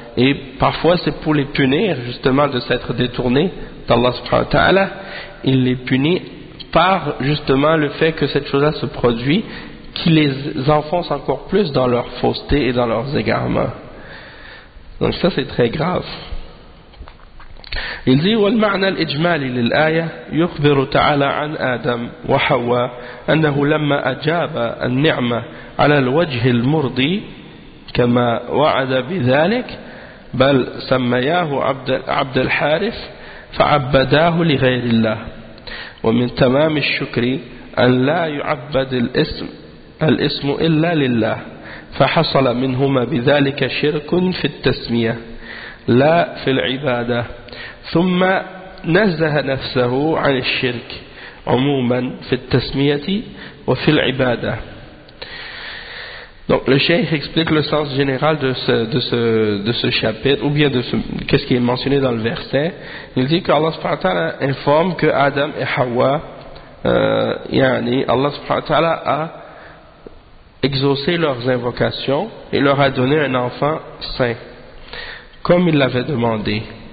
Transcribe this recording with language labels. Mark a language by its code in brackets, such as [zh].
[fr] Et parfois c'est pour les punir justement de s'être détournés d'Allah subhanahu wa ta'ala. Il les punit par justement le fait que cette chose-là se produit, qui les enfonce encore plus dans leur fausseté et dans leurs égarements. Donc ça c'est très grave. Il dit [ar] « والمعنى الإجمالي للآية يخبر تعالى عن آدم وحواء أنه لما أجاب النعمة على الوجه المرضي كما وعد بذلك بل سمياه عبد الحارث فعبداه لغير الله ومن تمام الشكر أن لا يعبد الاسم إلا لله فحصل منهما بذلك شرك في التسمية لا في العبادة ثم نزه نفسه عن الشرك عموما في التسمية وفي العبادة. [fr] Donc le cheikh explique le sens général de ce chapitre, ou bien qu'est-ce qui est mentionné dans le verset. Il dit qu'Allah subhanahu wa ta'ala informe que Adam et Hawa, yani Allah subhanahu wa ta'ala a exaucé leurs invocations et leur a donné un enfant saint, comme il l'avait demandé.